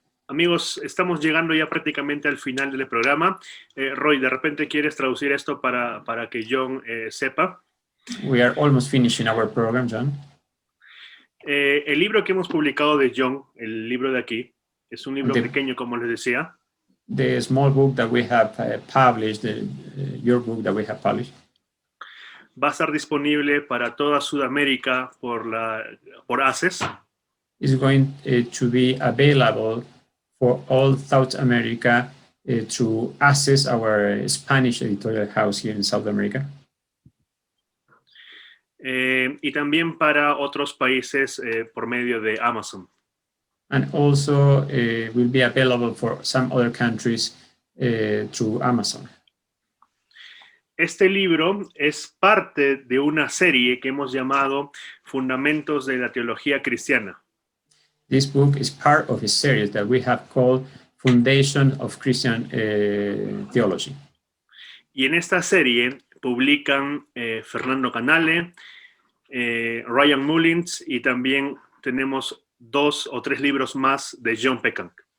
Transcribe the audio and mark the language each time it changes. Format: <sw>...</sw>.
<es>Amigos, estamos llegando ya prácticamente al final del programa. Roy, ¿de repente quieres traducir esto para que John sepa?</es> <en>We are almost finishing our program, John.</en> <es>El libro que hemos publicado de John, el libro de aquí, es un libro pequeño, como les decía.</es> <en>The small book that we have published, your book that we have published,</en> <es>va a estar disponible para toda Sudamérica por ACES.</es> <en>is going to be available for all South America through ACES, our Spanish editorial house here in South America.</en> <es>Y también para otros países por medio de Amazon.</es> <en>And also will be available for some other countries through Amazon.</en> <es>Este libro es parte de una serie que hemos llamado Fundamentos de la Teología Cristiana.</es> <en>This book is part of a series that we have called Foundation of Christian Theology.</en> <es>Y en esta serie publican Fernando Canale, Ryan Mullins, y también tenemos 2 o 3 libros más de John Peckham.</es>